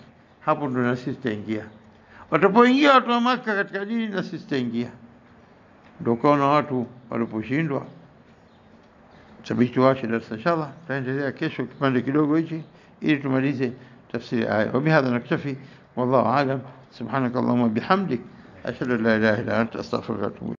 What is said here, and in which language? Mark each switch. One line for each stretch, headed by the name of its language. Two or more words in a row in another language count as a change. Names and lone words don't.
Swahili: Hapo ndo na sisi tutaingia. Watapoingia watu wa Makkah katika dini, na sisi tutaingia. Ndio kaona watu waliposhindwa. Sabiti wache darasa inshallah, tutaendelea kesho kipande kidogo hichi ili tumalize tafsiri aya.
Arabic: وبهذا نكتفي، والله أعلم. سبحانك اللهم وبحمدك، أشهد أن لا إله إلا أنت، أستغفرك وأتوب